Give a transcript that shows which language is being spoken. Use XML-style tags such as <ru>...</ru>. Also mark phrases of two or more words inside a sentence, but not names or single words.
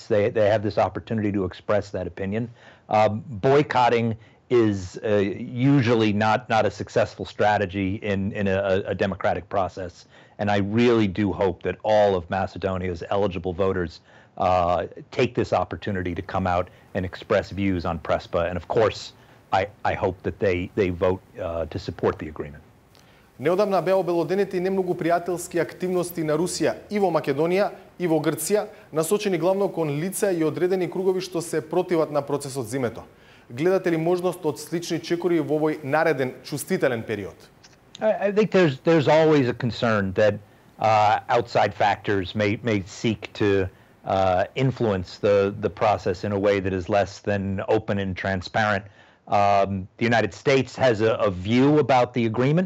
<en>They have this opportunity to express that opinion. Boycotting is usually not a successful strategy in a democratic process. And I really do hope that all of Macedonia's eligible voters take this opportunity to come out and express views on Prespa. And of course, I hope that they vote to support the agreement.</en> <mk>Неодамна беа обелоденети и немногу пријателски активности на Русија и во Македонија и во Грција, насочени главно кон лица и одредени кругови што се противат на процесот зимето. Гледате ли можност од слични чекори во овој нареден чувствителен период?</mk> <en>I think there's always a concern that outside factors may seek to influence the process in a way that is less than open and transparent. The United States has a view about the agreement.</en>